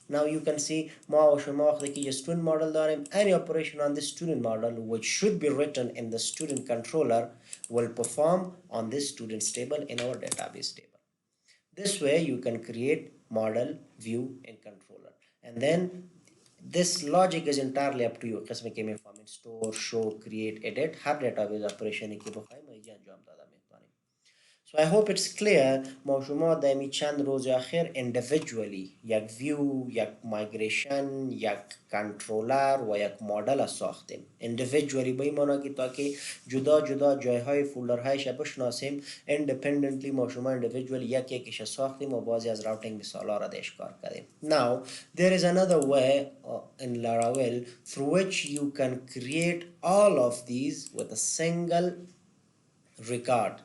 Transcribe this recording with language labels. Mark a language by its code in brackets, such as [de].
[en] Now you can see the student model داریم. Any operation on the student model which should be written in the student controller will perform on this students table in our database table. This way you can create model, view, and controller. And then this logic is entirely up to you. [fa] قسمی که میفهمین store, show, create, edit هر database operation که بخوایم ایجا انجام داده میتونیم. [en] So I hope it's clear. [fa] ما شما دمی چند روز اخیر individually یک view، یک migration، یک controller و یک model ساختیم. individually به این معنی که تا که جدا جدا جایهای فولدرهایش بشناسیم، independently ما شما individually یک یکیش ساختیم و بعضی از راوتینگ مثالا را دیش کار کردیم. [en] Now there is another way in Laravel through which you can create all of these with a single record.